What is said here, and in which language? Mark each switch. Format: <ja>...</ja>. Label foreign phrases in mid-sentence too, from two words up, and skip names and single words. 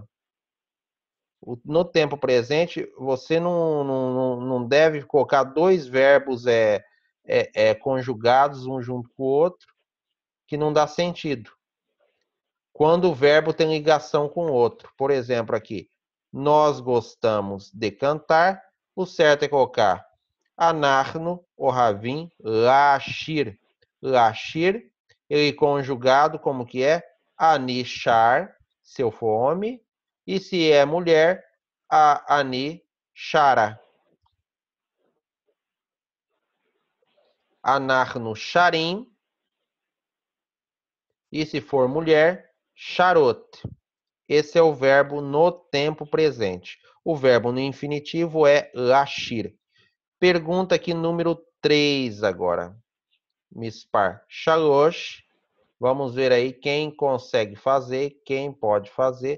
<pt>No tempo presente, você não deve colocar dois verbos conjugados um junto com o outro, que não dá sentido. Quando o verbo tem ligação com o outro. Por exemplo, aqui, nós gostamos de cantar, o certo é colocar</pt> <he>אנחנו אוהבים לשיר. Lashir,</he> <pt>ele conjugado como que é? Anishar, se eu for homem, e se é mulher, a anishara.</pt> <he>אנחנו שרים,</he> <pt>e se for mulher, sharot. Esse é o verbo no tempo presente. O verbo no infinitivo é lashir. Pergunta aqui número 3 agora.</pt> <he>מספר שלוש.</he> <pt>Vamos ver aí quem consegue fazer, quem pode fazer.</pt>